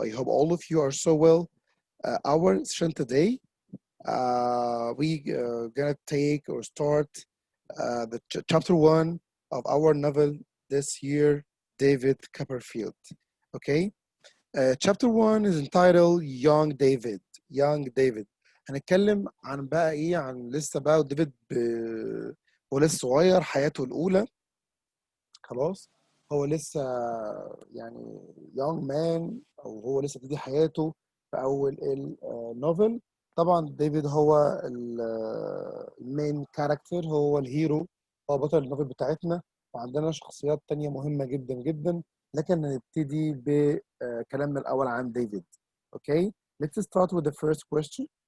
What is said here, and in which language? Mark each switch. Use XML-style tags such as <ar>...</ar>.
<en>I hope all of you are so well. Our session today, we gonna take or start the chapter one of our novel this year, David Copperfield. Okay. Chapter one is entitled Young David. Young David.</en> <ar>هنتكلم عن بقى ايه عن لسه بقى ديفيد هو لسه صغير حياته الأولى. خلاص هو لسه يعني</ar> <en>young man</en> <ar>او هو لسه بيبتدي حياته في اول النوفل. طبعا ديفيد هو المين كاركتر، هو الهيرو، هو بطل النوفل بتاعتنا، وعندنا شخصيات تانية مهمة جدا جدا، لكن هنبتدي بكلامنا الأول عن ديفيد.</ar> <en>Okay, let's start with the first question.</en>